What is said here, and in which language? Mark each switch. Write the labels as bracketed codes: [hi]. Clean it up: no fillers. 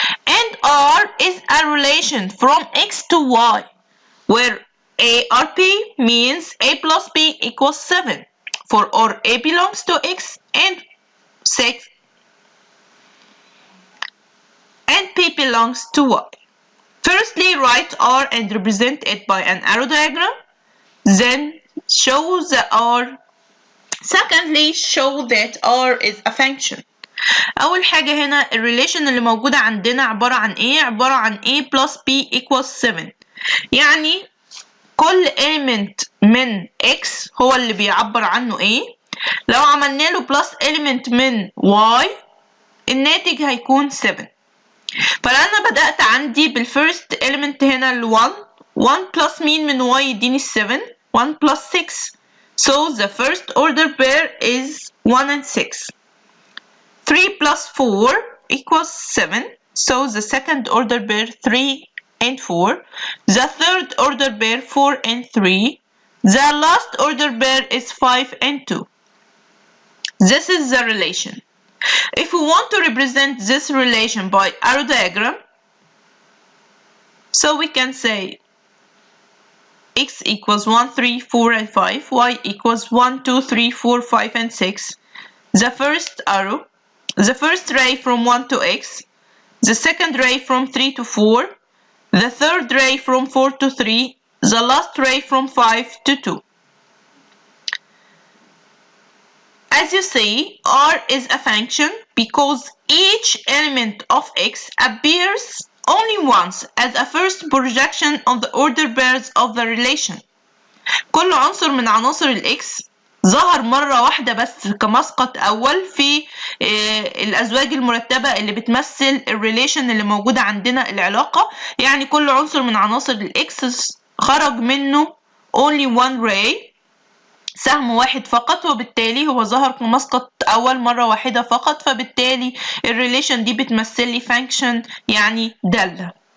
[en] And R is a relation from X to Y, where ARP means A plus B equals 7, for or A belongs to X and 6, and P belongs to Y. Firstly, write R and represent it by an arrow diagram. Then show the R. Secondly, show that R is a function. [ar] أول حاجة هنا الريليشن اللي موجودة عندنا عبارة عن إيه؟ عبارة عن [en] A plus B equals 7. [ar] يعني كل element من X هو اللي بيعبر عنه A. لو عملنا له plus element من Y الناتج هيكون 7. فأنا بدأت عندي بالفيرست element هنا ال 1. 1 plus مين من Y يديني 7. [en] 1 plus 6. So the first order pair is 1 and 6. 3 plus 4 equals 7. So the second order pair 3 and 4. The third order pair 4 and 3. The last order pair is 5 and 2. This is the relation. If we want to represent this relation by arrow diagram, so we can say X equals 1, 3, 4, and 5. Y equals 1, 2, 3, 4, 5, and 6. The first arrow, the first ray from 1 to X. The second ray from 3 to 4. The third ray from 4 to 3. The last ray from 5 to 2. As you see, R is a function because each element of X appears only once as a first projection of the order pairs of the relation. [ar] كل عنصر من عناصر الإكس ظهر مرة واحدة بس كمسقط أول في الأزواج المرتبة اللي بتمثل الريليشن اللي موجودة عندنا العلاقة. يعني كل عنصر من عناصر الإكس خرج منه [en] only one ray، [ar] سهم واحد فقط، وبالتالي هو ظهر كمسقط أول مرة واحدة فقط، فبالتالي الريليشن دي بتمثل لي function يعني دالة.